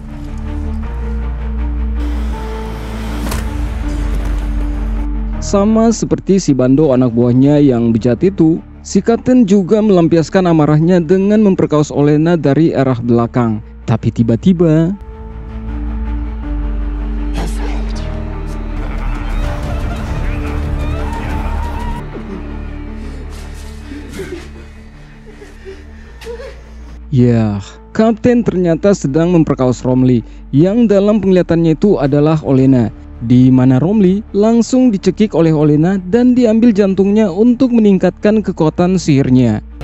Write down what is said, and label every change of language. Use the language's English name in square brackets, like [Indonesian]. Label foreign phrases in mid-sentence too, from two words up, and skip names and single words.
[Indonesian] Sama seperti si Bando anak buahnya yang bejat itu, si kapten juga melampiaskan amarahnya dengan memperkaos Olena dari arah belakang. Tapi tiba-tiba [Ukrainian] Я знаю де. [Indonesian] ya, kapten ternyata sedang memperkaos Romli, yang dalam penglihatannya itu adalah Olena, di mana Romli langsung dicekik oleh Olena dan diambil jantungnya untuk meningkatkan kekuatan sihirnya.